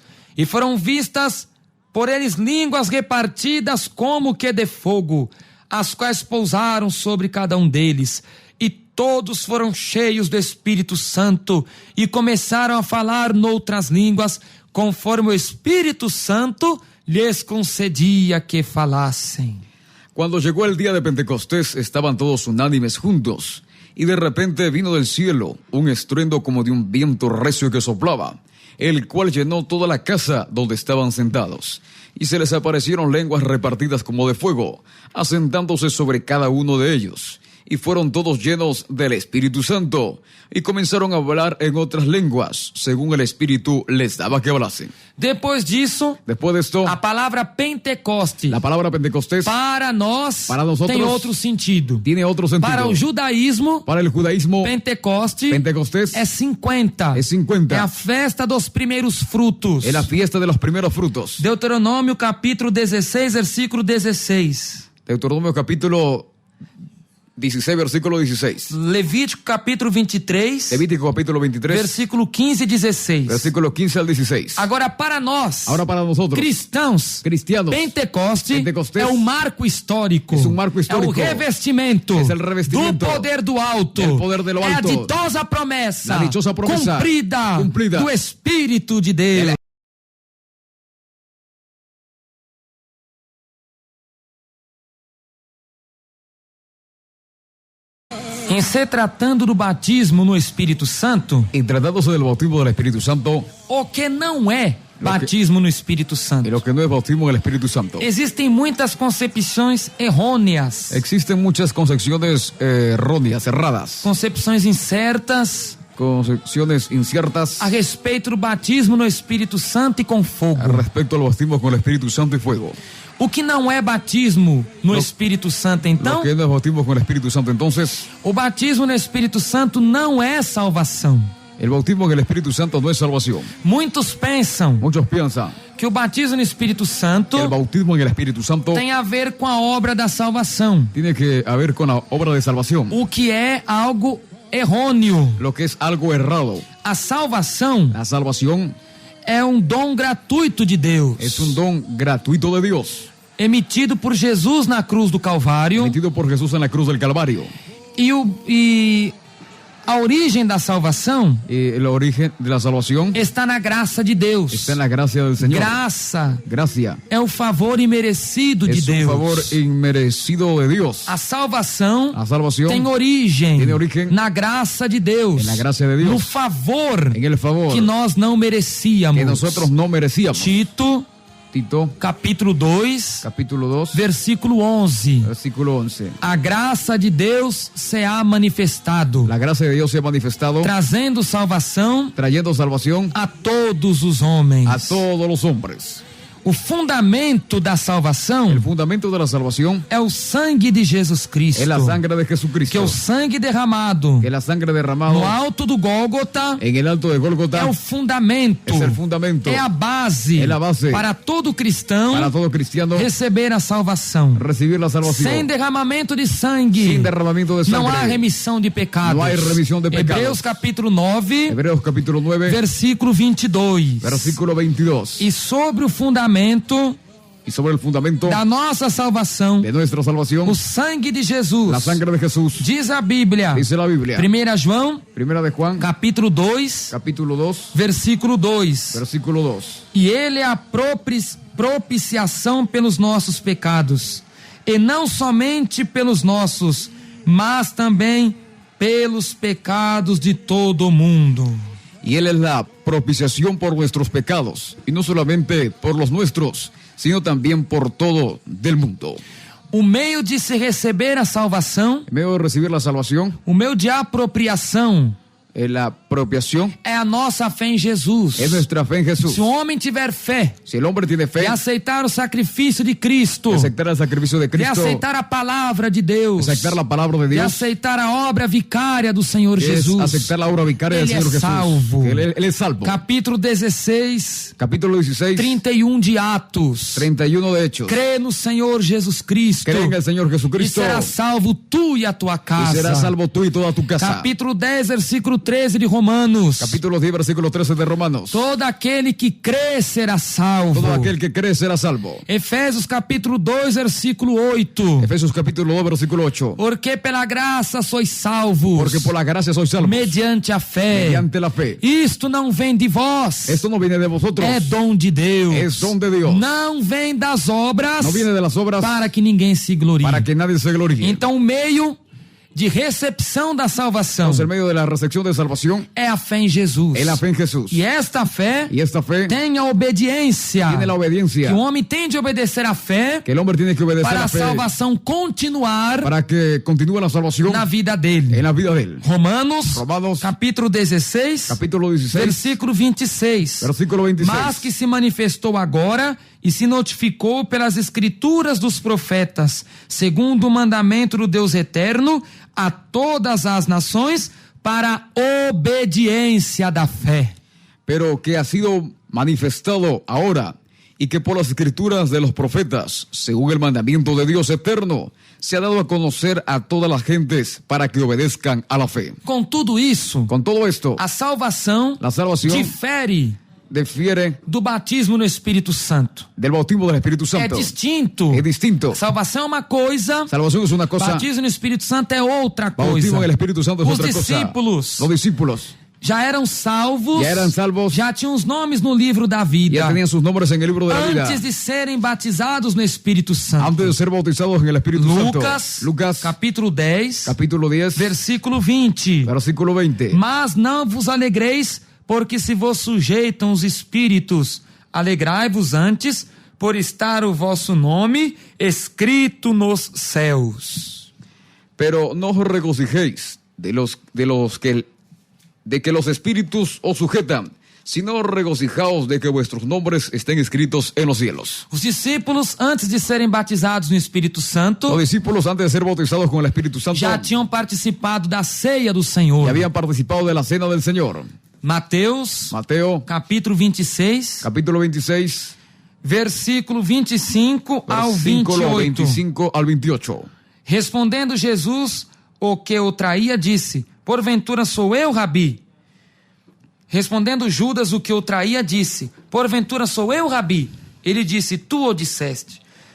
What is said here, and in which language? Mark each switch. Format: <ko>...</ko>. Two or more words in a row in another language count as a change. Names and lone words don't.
<pt>E foram vistas por eles línguas repartidas como que de fogo, as quais pousaram sobre cada um deles. E todos foram cheios do Espírito Santo e começaram a falar noutras línguas, conforme o Espírito Santo lhes concedia que falassem.</pt> <es>Cuando llegó el día de Pentecostés, estaban todos unánimes juntos, y de repente vino del cielo un estruendo como de un viento recio que soplaba, el cual llenó toda la casa donde estaban sentados, y se les aparecieron lenguas repartidas como de fuego, asentándose sobre cada uno de ellos. Y fueron todos llenos del Espíritu Santo, y comenzaron a hablar en otras lenguas, según el Espíritu les daba que hablasen.</es> <pt>Depois disso,</pt> <es>Después de esto,</es> <pt>a palavra Pentecoste</pt> <es>la palabra Pentecostés</es> <pt>para nós</pt> <es>Para nosotros,</es> <pt>tem outro sentido.</pt> <es>tiene otro sentido.</es> <pt>Para o judaísmo,</pt> <es>Para el judaísmo,</es> <pt>Pentecostes é 50. É 50. É a festa dos primeiros frutos.</pt> <es>es la fiesta de los primeros frutos.</es> <pt>Deuteronômio capítulo 16, versículo 16.</pt> <es>Deuteronomio capítulo 16, versículo 16.</es> <pt>Levítico capítulo 23,</pt> <es>Levítico capítulo 23,</es> <pt>versículo 15 e 16.</pt> <es>versículo 15 al 16.</es> <pt>Agora, para nós,</pt> <es>Ahora para nosotros,</es> <pt>cristãos,</pt> <es>cristianos,</es> <pt>Pentecostes</pt> <es>Pentecostés</es> <pt>é um marco histórico. é um marco histórico. É o revestimento, É o revestimento do poder do alto.</pt> <es>del poder de lo</es> <pt>É a</pt> <es>alto.</es> <pt>ditosa promessa,</pt> <es>La dichosa promesa</es> <pt>cumprida do Espírito de Deus. Em se tratando do batismo no Espírito Santo,</pt> <es>Y tratándose del bautismo del Espíritu Santo,</es> <pt>o que não é batismo no Espírito</pt> <es>y</es> <pt>Santo?</pt> <es>lo que no es bautismo en el Espíritu Santo.</es> <pt>Existem muitas concepções errôneas,</pt> <es>Existen muchas concepciones erróneas,</es> <pt>erradas, concepções incertas</pt> <es>concepciones inciertas</es> <pt>a respeito do batismo no Espírito Santo e com fogo.</pt> <es>respecto al bautismo con el Espíritu Santo y fuego.</es> <pt>O que não é batismo no Espírito Santo, então?</pt> <es>Lo que no es bautismo con el Espíritu Santo, entonces,</es> <pt>O batismo no Espírito Santo não é salvação.</pt> <es>el bautismo en el Espíritu Santo no es salvación.</es> <pt>Muitos pensam</pt> <es>Muchos piensan</es> <pt>que o batismo no Espírito Santo</pt> <es>que el bautismo en el Espíritu Santo</es> <pt>tem a ver com a obra da salvação,</pt> <es>tiene que ver con la obra de salvación,</es> <pt>o que é algo errôneo.</pt> <es>lo que es algo errado.</es> <pt>A salvação</pt> <es>La salvación</es> <pt>é um dom gratuito de Deus.</pt> <es>es un don gratuito de Dios.</es> <pt>emitido por Jesus na cruz do Calvário,</pt> <es>emitido por Jesús en la cruz del Calvario.</es> <pt>e a origem da salvação</pt> <es>El origen de la salvación</es> <pt>está na graça de Deus.</pt> <es>está en la gracia del Señor.</es> <pt>Graça</pt> <es>Gracia</es> <pt>é o favor imerecido de</pt> <es>es un</es> <pt>Deus.</pt> <es>favor inmerecido de Dios.</es> <pt>A salvação</pt> <es>La salvación</es> <pt>tem origem Tem origem na graça de Deus,</pt> <es>en la gracia de Dios,</es> <pt>no favor</pt> <es>en el favor</es> <pt>que nós não merecíamos.</pt> <es>que nosotros no merecíamos.</es> <pt>Tito,</pt> <es>Tito,</es> <pt>capítulo 2,</pt> <es>capítulo 2,</es> <pt>versículo 11.</pt> <es>versículo 11.</es> <pt>A graça de Deus</pt> <es>se ha manifestado, La gracia de Dios se ha manifestado</es> <pt>trazendo salvação</pt> <es>trayendo salvación</es> <pt>a todos os homens.</pt> <es>a todos los hombres.</es> <pt>O fundamento da salvação</pt> <es>El fundamento de la salvación</es> <pt>é o sangue de Jesus Cristo,</pt> <es>es la sangre de</es> <pt>que é</pt> <es>Jesucristo,</es> <pt>o sangue derramado</pt> <es>que es la sangre derramada</es> <pt>no alto do Gólgota.</pt> <es>en el alto de</es> <pt>É</pt> <es>Gólgota.</es> <pt>o fundamento,</pt> <es>Es el fundamento</es> <pt>é a base, É a base para todo cristão</pt> <es>para todo cristiano</es> <pt>receber a salvação.</pt> <es>recibir la</es> <pt>Sem</pt> <es>salvación.</es> <pt>derramamento de sangue,</pt> <es>Sin derramamiento de</es> <pt>não há</pt> <es>sangre</es> <pt>remissão de pecados.</pt> <es>No hay remisión de pecados.</es> <pt>Hebreus capítulo 9,</pt> <es>Hebreos capítulo 9,</es> <pt>versículo 22.</pt> <es>versículo 22.</es> <pt>E sobre o fundamento</pt> <es>Y sobre el fundamento</es> <pt>da nossa salvação,</pt> <es>de nuestra salvación,</es> <pt>o sangue de Jesus,</pt> <es>la sangre de Jesús,</es> <pt>diz a Bíblia,</pt> <es>dice la Biblia.</es> <pt>1 João,</pt> <es>Primera de Juan,</es> <pt>capítulo 2,</pt> <es>capítulo 2,</es> <pt>versículo 2.</pt> <es>versículo 2.</es> <pt>E ele é a propiciação pelos nossos pecados, e não somente pelos nossos, mas também pelos pecados de todo o mundo.</pt> <es>Y Él es la propiciación por nuestros pecados, y no solamente por los nuestros, sino también por todo del mundo.</es> <pt>O meio de se receber a salvação,</pt> <es>En medio de recibir la salvación,</es> <pt>o meio de apropriação,</pt> <es>la apropiación</es> <pt>é a nossa fé em Jesus.</pt> <es>es nuestra fe en Jesús.</es> <pt>Se o homem tiver fé</pt> <es>Si el hombre tiene fe,</es> <pt>de aceitar o sacrifício de Cristo,</pt> <es>de aceptar el sacrificio de de Cristo,</es> <pt>aceitar a palavra de Deus,</pt> <es>de aceptar la palabra de de Dios,</es> <pt>aceitar a obra vicária do Senhor</pt> <es>es Jesus, aceptar la obra vicaria del</es> <pt>Ele é</pt> <es>Señor Jesús.</es> <pt>salvo.</pt> <es>Que Él es salvo.</es> <pt>Capítulo 16,</pt> <es>Capítulo 16,</es> <pt>31 de Atos.</pt> <es>31 de Hechos.</es> <pt>Crê no Senhor Jesus Cristo</pt> <es>Cree en el Señor</es> <pt>e</pt> <es>Jesucristo</es> <pt>será salvo tu e a tua</pt> <es>y</es> <pt>casa.</pt> <es>serás salvo tú y toda tu casa.</es> <pt>Capítulo 10, versículo 13 de Romanos.</pt> <es>Capítulo 10, versículo 13 de Romanos.</es> <pt>Todo aquele que crê será salvo.</pt> <es>Todo aquel que cree será salvo.</es> <pt>Efésios capítulo 2, versículo 8.</pt> <es>Efesios capítulo 2, versículo 8.</es> <pt>Porque pela graça sois salvos,</pt> <es>Porque por la gracia sois salvos</es> <pt>mediante a fé.</pt> <es>mediante la fe.</es> <pt>Isto não vem de vós,</pt> <es>Esto no viene de vosotros,</es> <pt>é dom de Deus.</pt> <es>es don de Dios.</es> <pt>Não vem das obras,</pt> <es>No viene de las obras</es> <pt>para que ninguém se glorie.</pt> <es>para que nadie se gloríe.</es> <pt>Então o meio de recepção da salvação</pt> <es>Entonces, en medio de la recepción de salvación,</es> <pt>é a fé em Jesus.</pt> <es>es la fe en Jesús.</es> <pt>E esta fé</pt> <es>Y esta fe</es> <pt>tem a obediência.</pt> <es>tiene la obediencia.</es> <pt>Que o homem tem de obedecer a fé</pt> <es>Que el hombre tiene que obedecer</es> <pt>para</pt> <es>la</es> <pt>a</pt> <es>fe</es> <pt>salvação continuar</pt> <es>para que continúe la salvación</es> <pt>na vida dele.</pt> <es>en la vida de él.</es> <pt>Romanos capítulo 16,</pt> <es>Capítulo 16,</es> <pt>versículo 26.</pt> <es>versículo 26.</es> <pt>Mas que se manifestou agora e se notificou pelas escrituras dos profetas, segundo o mandamento do Deus eterno, a todas as nações para obediência da fé.</pt> <es>Pero que ha sido manifestado ahora y que por las escrituras de los profetas, según el mandamiento de Dios eterno, se ha dado a conocer a todas las gentes para que obedezcan a la fe.</es> <pt>Com tudo isso,</pt> <es>Con todo esto,</es> <pt>a salvação</pt> <es>la salvación</es> <pt>difere</pt> <es>difiere</es> <pt>do batismo no Espírito Santo.</pt> <es>del bautismo del Espíritu</es> <pt>É</pt> <es>Santo.</es> <pt>distinto.</pt> <es>Es distinto.</es> <pt>Salvação é uma coisa,</pt> <es>Salvación es una cosa,</es> <pt>batismo no Espírito Santo é outra coisa.</pt> <es>bautismo en el Espíritu Santo es</es> <pt>Os</pt> <es>otra cosa.</es> <pt>discípulos</pt> <es>Los discípulos</es> <pt>já eram salvos, já tinham os nomes no livro da vida,</pt> <es>ya tenían sus nombres en el libro de la vida</es> <pt>antes de serem batizados no Espírito Santo.</pt> <es>antes de ser bautizados en el Espíritu</es> <pt>Lucas,</pt> <es>Santo. Lucas,</es> <pt>capítulo 10,</pt> <es>capítulo 10,</es> <pt>versículo 20.</pt> <es>versículo 20.</es> <pt>Mas não vos alegreis, porque se vos sujeitam os espíritos, alegrai-vos antes, por estar o vosso nome escrito nos céus.</pt> <es>Pero no os regocijéis de que los espíritus os sujetan, sino regocijaos de que vuestros nombres estén escritos en los cielos.</es> <pt>Os discípulos, antes de serem batizados no Espírito Santo,</pt> <es>Los discípulos, antes de ser bautizados con el Espíritu Santo,</es> <pt>já tinham participado da ceia do Senhor.</pt> <es>ya habían participado de la cena del Señor.</es> <pt>Mateus,</pt> <es>Mateo,</es> <pt>capítulo 26,</pt> <es>capítulo 26,</es> <pt>versículo 25 ao</pt> <es>versículo</es> <pt>28.</pt> <es>25 al 28.</es> <pt>Respondendo Jesus, o que o traía, disse: porventura sou eu, Rabi? Respondendo Judas, o que o traía, disse: porventura sou eu, Rabi? Ele disse: tu o disseste.</pt>